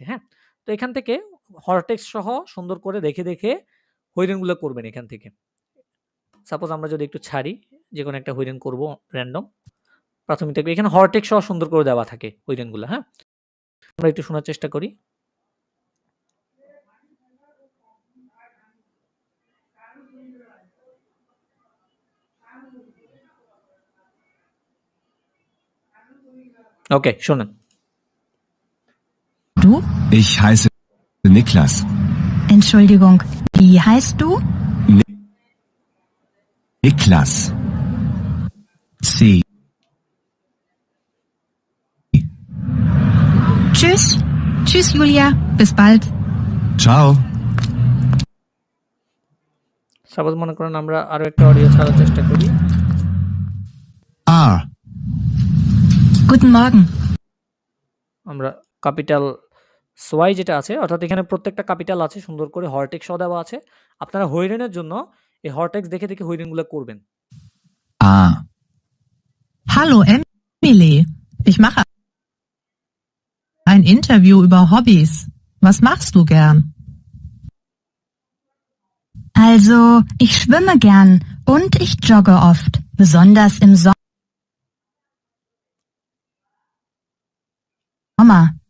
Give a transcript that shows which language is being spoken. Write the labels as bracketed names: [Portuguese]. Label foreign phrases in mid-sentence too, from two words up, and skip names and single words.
[Bangla] তো এখান থেকে হরটেক্স সহ সুন্দর করে দেখে হইরেনগুলো করবেন এখান থেকে। সাপোজ আমরা যদি একটু ছাড়ি, যে কোনো একটা হইরেন করব র্যান্ডম, প্রাথমিক থাকবে। এখানে হরটেক্স সহ সুন্দর করে দেওয়া থাকে হইরেনগুলো। আমরা একটু শোনার চেষ্টা করি। Okay, schon. [German] Du? Ich heiße Niklas. Entschuldigung, wie heißt du? Niklas. C. Tschüss. Tschüss, Julia. Bis bald. Ciao. [Bangla] সাপোজ মনে করেন আমরা আরো একটা অডিও ছাড়ার চেষ্টা করি। [German] R. Guten Morgen. [Bangla] আমরা ক্যাপিটাল সোয়াই যেটা আছে, অর্থাৎ এখানে প্রত্যেকটা ক্যাপিটাল আছে, সুন্দর করে হরটেক্স সহ দেওয়া আছে। আপনারা হইরেনের জন্য এই হরটেক্স দেখে দেখে হইরেনগুলো করবেন। [German] A. Hallo Emily, ich mache ein Interview über Hobbys. Was machst du gern? Also, ich schwimme gern und ich jogge oft, besonders im Sommer.